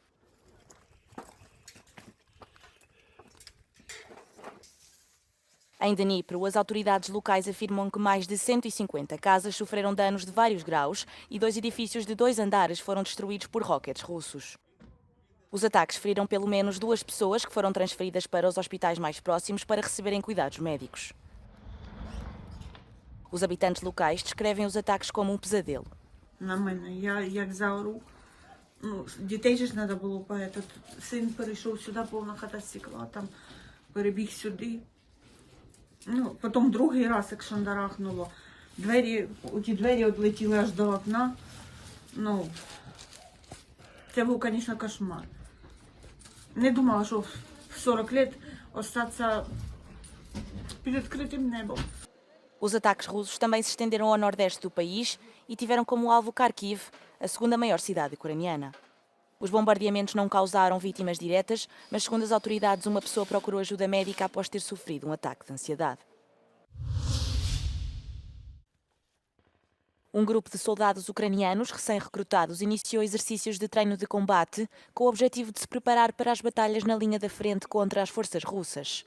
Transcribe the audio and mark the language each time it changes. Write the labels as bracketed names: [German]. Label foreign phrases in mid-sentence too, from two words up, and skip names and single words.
[Portuguese] Em Dnipro, as autoridades locais afirmam que mais de 150 casas sofreram danos de vários graus e 2 edifícios de 2 andares foram destruídos por rockets russos. Os ataques feriram pelo menos 2 pessoas que foram transferidas para os hospitais mais próximos para receberem cuidados médicos. Os habitantes locais descrevem os ataques como um pesadelo. [Ukrainian] На мене. Я як заору. Дітей же ж треба було, поэтому син перейшов сюди, повна хата стекла, там перебіг сюди. Потім другий раз, як шандарахнуло, ті двері відлетіли аж до окна. Це був, звісно, кошмар. Не думала, що в 40 років остатися під відкритим небом. [Portuguese] Os ataques russos também se estenderam ao nordeste do país e tiveram como alvo Kharkiv, a segunda maior cidade ucraniana. Os bombardeamentos não causaram vítimas diretas, mas segundo as autoridades, uma pessoa procurou ajuda médica após ter sofrido um ataque de ansiedade. Um grupo de soldados ucranianos recém-recrutados iniciou exercícios de treino de combate com o objetivo de se preparar para as batalhas na linha da frente contra as forças russas.